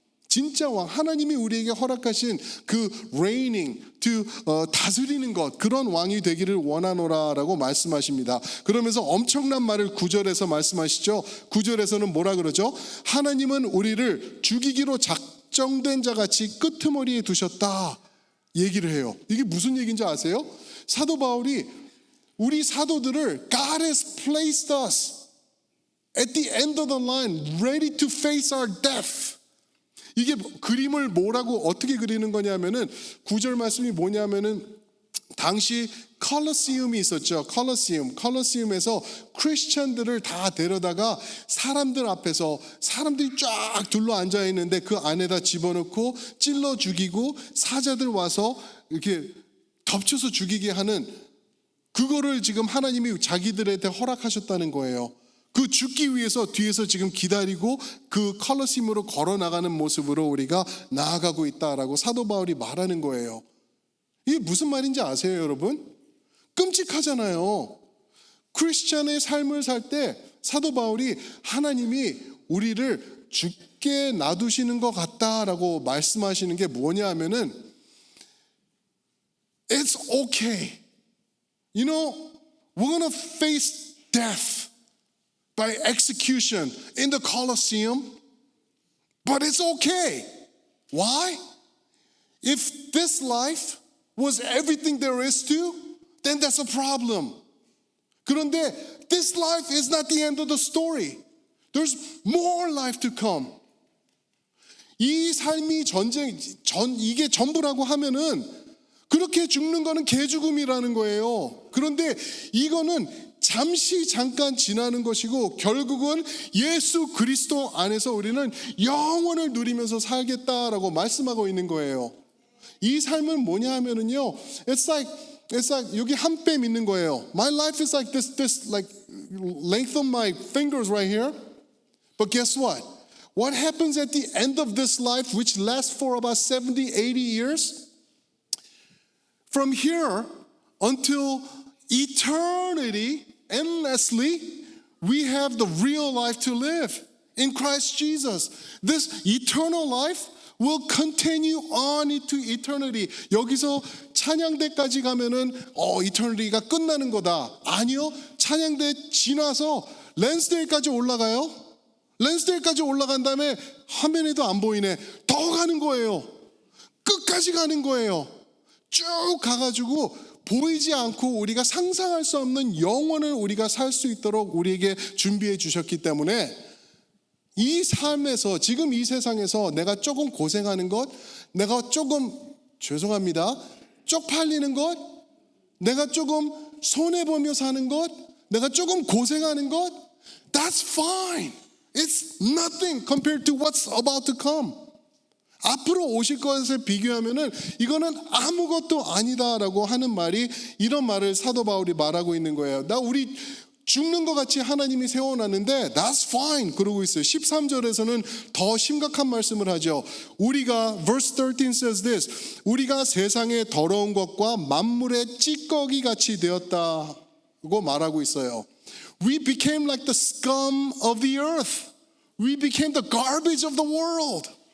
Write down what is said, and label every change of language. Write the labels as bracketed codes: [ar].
[ko] 진짜 왕, 하나님이 우리에게 허락하신 그 reigning, 다스리는 것, 그런 왕이 되기를 원하노라라고 말씀하십니다. 그러면서 엄청난 말을 9절에서 말씀하시죠. 9절에서는 뭐라 그러죠? 하나님은 우리를 죽이기로 작정된 자같이 끄트머리에 두셨다 얘기를 해요. 이게 무슨 얘기인지 아세요? 사도 바울이 우리 사도들을 [en] God has placed us at the end of the line, ready to face our death. [ko] 이게 그림을 뭐라고 어떻게 그리는 거냐면은 9절 말씀이 뭐냐면은 당시 컬러시움이 있었죠. 컬러시움에서 크리스천들을 다 데려다가 사람들 앞에서 사람들이 쫙 둘러 앉아 있는데 그 안에다 집어넣고 찔러 죽이고 사자들 와서 이렇게 덮쳐서 죽이게 하는, 그거를 지금 하나님이 자기들한테 허락하셨다는 거예요. 그 죽기 위해서 뒤에서 지금 기다리고 그 컬러심으로 걸어나가는 모습으로 우리가 나아가고 있다라고 사도 바울이 말하는 거예요. 이게 무슨 말인지 아세요, 여러분? 끔찍하잖아요. 크리스찬의 삶을 살 때 사도 바울이 하나님이 우리를 죽게 놔두시는 것 같다라고 말씀하시는 게 뭐냐 하면은 [en] It's okay. You know, we're gonna face death by execution in the Colosseum, but it's okay. Why? If this life was everything there is to, then that's a problem. [ko] 그런데 [en] this life is not the end of the story. There's more life to come. [ko] 이 삶이 이게 전부라고 하면은 그렇게 죽는 거는 개죽음이라는 거예요. 그런데 이거는 잠깐 지나는 것이고 결국은 예수 그리스도 안에서 우리는 영원을 누리면서 살겠다라고 말씀하고 있는 거예요. 이 삶은 뭐냐 하면은요, [en] it's like [ko] 여기 한 뼘 있는 거예요. [en] My life is like this like length of my fingers right here. But guess what? What happens at the end of this life, which lasts for about 70, 80 years? From here until eternity, endlessly, we have the real life to live in Christ Jesus. This eternal life will continue on into eternity. [ko] 여기서 찬양대까지 가면은 eternity가 끝나는 거다. 아니요, 찬양대 지나서 랜스데일까지 올라가요. 랜스데일까지 올라간 다음에 화면에도 안 보이네. 더 가는 거예요. 끝까지 가는 거예요. 쭉 가가지고 보이지 않고 우리가 상상할 수 없는 영혼을 우리가 살 수 있도록 우리에게 준비해 주셨기 때문에 이 삶에서 지금 이 세상에서 내가 조금 고생하는 것, 내가 조금 죄송합니다. 쪽팔리는 것, 내가 조금 손해보며 사는 것, 내가 조금 고생하는 것, [en] that's fine. It's nothing compared to what's about to come. [ko] 앞으로 오실 것에 비교하면은 이거는 아무것도 아니다라고 하는 말이, 이런 말을 사도 바울이 말하고 있는 거예요. 우리 죽는 것 같이 하나님이 세워놨는데 [en] that's fine [ko] 그러고 있어요. 13절에서는 더 심각한 말씀을 하죠. 우리가 [en] verse 13 says this. [ko] 우리가 세상의 더러운 것과 만물의 찌꺼기 같이 되었다고 말하고 있어요. [en] We became like the scum of the earth. We became the garbage of the world.